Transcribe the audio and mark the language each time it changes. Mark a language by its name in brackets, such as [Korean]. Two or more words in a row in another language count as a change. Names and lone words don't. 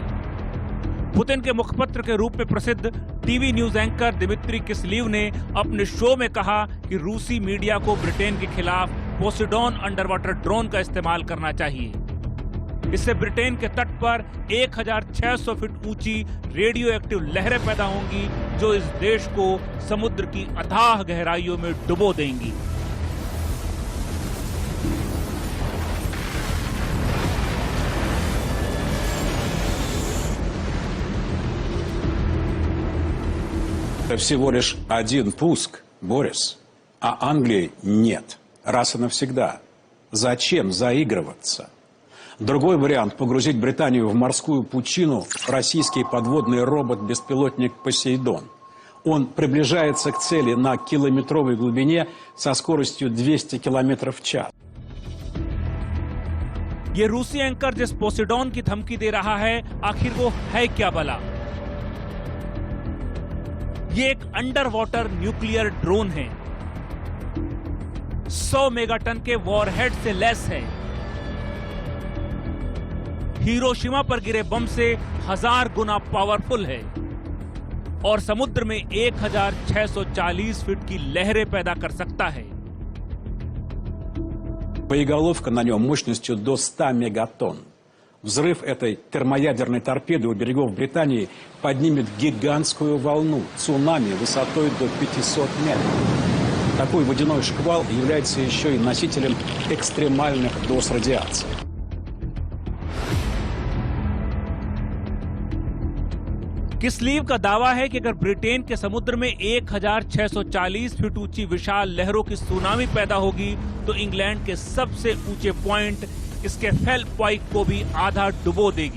[Hindi] पुतिन के मुखपत्र के रूप में प्रसिद्ध टीवी न्यूज एंकर दिमित्री किसलीव ने अपने शो में कहा कि रूसी मीडिया को ब्रिटेन के खिलाफ पोसिडॉन [English] underwater drone [Hindi] का इस्तेमाल करना चाहिए। इससे ब्रिटेन के तट पर 1600 फीट ऊंची रेडियो एक्टिव लहरें पैदा होंगी, जो इस देश को समुद्र की अथाह गहराइयों में डुबो देंगी। [Russian] Это всего лишь один пуск, Борис, а Англии нет. Раз и навсегда. Зачем заигрываться? Другой вариант – погрузить Британию в морскую пучину российский подводный робот-беспилотник «Посейдон». Он приближается к цели на километровой глубине со скоростью 200 км в час. [Hindi] ये रूसी एंकर जिस पोसिडॉन की धमकी दे रहा है, आखिर वो है क्या भला? ये एक [English] under water nuclear drone [Hindi] है। 100 मेगाटन के वॉरहेड से लैस है। हिरोशिमा पर गिरे बम से 1000 गुना पावरफुल है और समुद्र में 1640 फीट की लहरें पैदा कर सकता है। [Russian] Боеголовка на нем мощностью до 100 мегатонн. Взрыв этой термоядерной торпеды у берегов Британии поднимет гигантскую волну, цунами высотой до 500 метров. Такой водяной шквал является еще и носителем экстремальных доз радиации. [Hindi] किसलीव का दावा है कि अगर ब्रिटेन के समुद्र में 1640 फीट ऊंची विशाल लहरों की सुनामी पैदा होगी तो इंग्लैंड के सबसे ऊंचे पॉइंट इसके फेल्प पॉइंट को भी आधा डुबो देगी।